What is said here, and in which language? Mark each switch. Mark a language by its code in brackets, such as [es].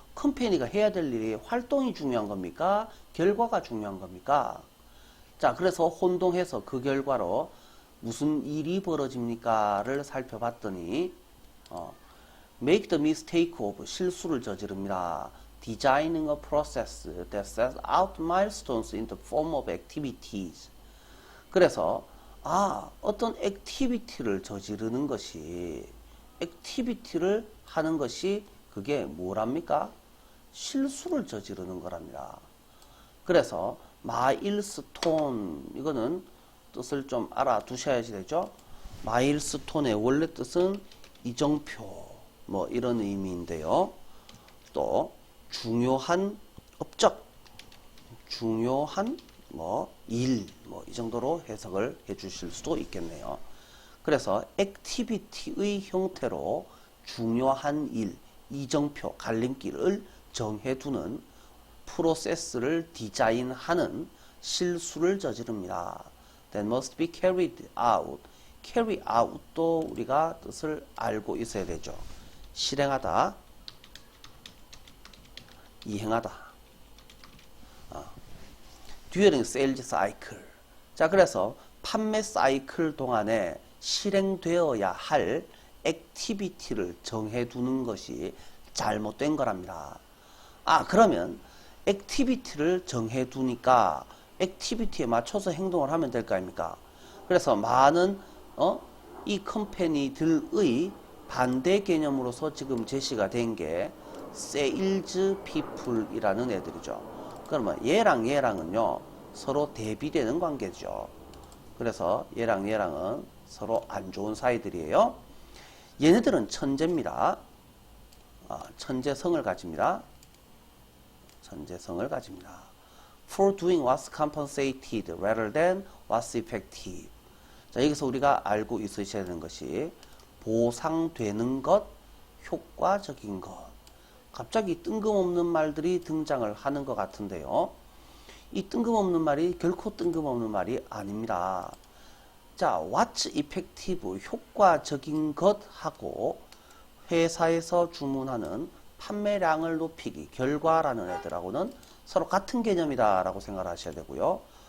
[ko] 컴퍼니가 해야 될 일이 활동이 중요한 겁니까? 결과가 중요한 겁니까? 자, 그래서 혼동해서 그 결과로 무슨 일이 벌어집니까를 살펴봤더니 [en] make the mistake of [ko] 실수를 저지릅니다. [en] designing a process that sets out milestones in the form of activities. [ko] 그래서 어떤 액티비티를 저지르는 것이 액티비티를 하는 것이 그게 뭐랍니까? 실수를 저지르는 거랍니다. 그래서 마일스톤 이거는 뜻을 좀 알아두셔야지 되죠. 마일스톤의 원래 뜻은 이정표 뭐 이런 의미인데요. 또 중요한 업적, 중요한 일 이 정도로 해석을 해 주실 수도 있겠네요. 그래서 액티비티의 형태로 중요한 일, 이정표, 갈림길을 정해두는 프로세스를 디자인하는 실수를 저지릅니다. [en] That must be carried out. [ko] carry out도 우리가 뜻을 알고 있어야 되죠. 실행하다, 이행하다. [en] during sales cycle. [ko] 자, 그래서 판매 사이클 동안에 실행되어야 할 액티비티를 정해두는 것이 잘못된 거랍니다. 그러면 액티비티를 정해두니까 액티비티에 맞춰서 행동을 하면 될 거 아닙니까? 그래서 많은 이 컴퍼니들의 반대 개념으로서 지금 제시가 된 게 세일즈 피플이라는 애들이죠. 그러면 얘랑 얘랑은요 서로 대비되는 관계죠. 그래서 얘랑 얘랑은 서로 안 좋은 사이들이에요. 얘네들은 천재입니다. 천재성을 가집니다. 천재성을 가집니다. [en] For doing what's compensated rather than what's effective. [ko] 자, 여기서 우리가 알고 있으셔야 되는 것이 보상되는 것, 효과적인 것. 갑자기 뜬금없는 말들이 등장을 하는 것 같은데요. 이 뜬금없는 말이 결코 뜬금없는 말이 아닙니다. 자, [en] what's effective, [ko] 효과적인 것하고 회사에서 주문하는 판매량을 높이기, 결과라는 애들하고는 서로 같은 개념이다 라고 생각을 하셔야 되고요.